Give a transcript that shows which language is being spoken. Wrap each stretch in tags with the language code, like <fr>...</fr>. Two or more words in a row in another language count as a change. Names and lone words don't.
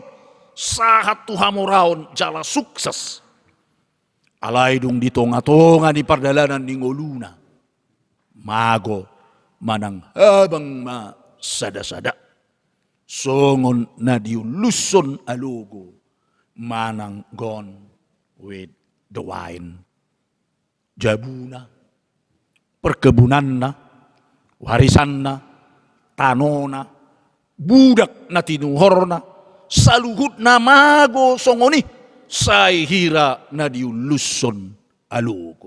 <bbc>Sahat tuhamuraon jala sukses. Alay dung di tonga-tonga di pardalanan ni ngoluna. Mago manang habang masada-sada. Songon na diuluson alogo.</bbc> <en>Manang gone with the wind.</en> <bbc>Jabuna, perkebunan na, warisan na, tanona, budak na tinuhor na, saluhut na mago songoni say hira na diuluson alugo.</bbc>